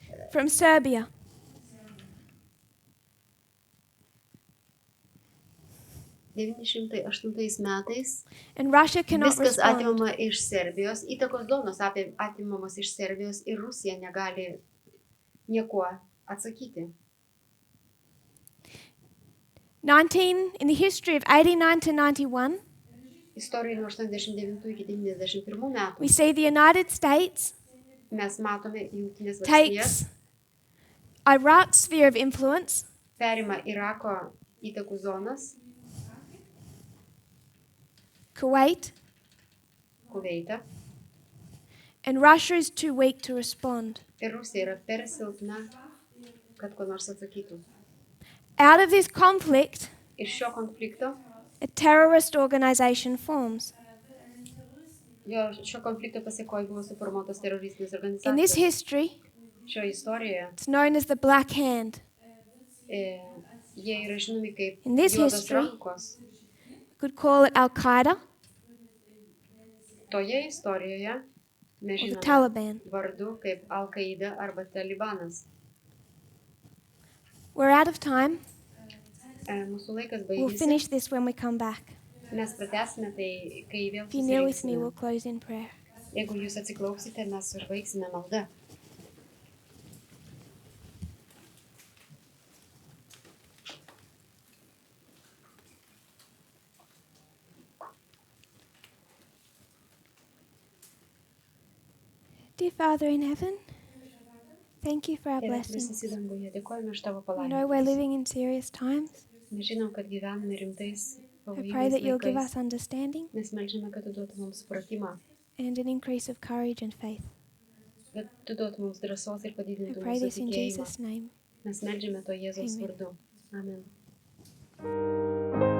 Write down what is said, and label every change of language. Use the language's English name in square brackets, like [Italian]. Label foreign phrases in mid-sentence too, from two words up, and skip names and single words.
[English] from Serbia. [Lithuanian] metais [English] And Russia cannot [Lithuanian] viskas [English] respond. [Lithuanian] atimama iš Serbijos, įtakos zonos atimamos iš Serbijos ir Rusija negali niekuo atsakyti. [English] In the history of 89 to 91, [Lithuanian] Istorijoje nuo 89 iki 91 metų [English] we see the United States [Lithuanian] mes matome Jungtinės valstijas [English] takes Iraq's sphere of influence [Lithuanian] perima Irako įtakų zonas, Kuwait, Kuveitą, [English] and Russia is too weak to respond. [Lithuanian] ir Rusija yra per silpna, kad ko nors atsakytų. [English] Out of this conflict, [Lithuanian] Iš šio konflikto, [English] a terrorist organization forms. [Lithuanian] šio konflikto pasiekoje buvo suformuotos teroristinės [English] In this [Lithuanian] organizacijos. [English] history, [Lithuanian] Šioje istorijoje [English] it's known as the Black Hand. [Lithuanian] jie yra žinomi kaip [English] In this [Lithuanian] juodos [English] history- [Lithuanian] rankos. [English] We could call it Al-Qaeda [Lithuanian] Toje istorijoje mes [English] or the [Lithuanian] žinome Taliban. vardu kaip Al-Qaida arba Talibanas. [English] We're out of time. [Lithuanian] Mūsų laikas [English] We'll [Lithuanian] baigėsi. [English] finish this when we come back. [Lithuanian] Mes pratęsime tai, kai vėl [English] If you're near with me, [Lithuanian] susirinksime. [English] we'll close in prayer. [Lithuanian] Jeigu jūs atsiklausite, mes užbaigsime maldą. [English] Dear Father in heaven, thank you for our [Lithuanian] Tėve, [English] blessings. [Lithuanian] kuris danguje, dėkojame už tavo [English] We know we're [Lithuanian] palaiminimą. [English] living in serious times. [Lithuanian] Mes žinom, kad gyvename rimtais, [English] I pray [Lithuanian] pavojingais [English] that you'll give [Lithuanian] laikais. [English] us understanding [Lithuanian] Mes melžiame, kad tu duotum mums supratimą, [English] and an increase of courage and faith. [Lithuanian] kad tu duotum mums drąsos ir [English] I [Lithuanian] padidintum [English] pray [Lithuanian] mūsų [English] this in [Lithuanian] tikėjimą. [English] Jesus' name. [Lithuanian] Mes melžiame to Jėzaus Amen. vardu. Amen.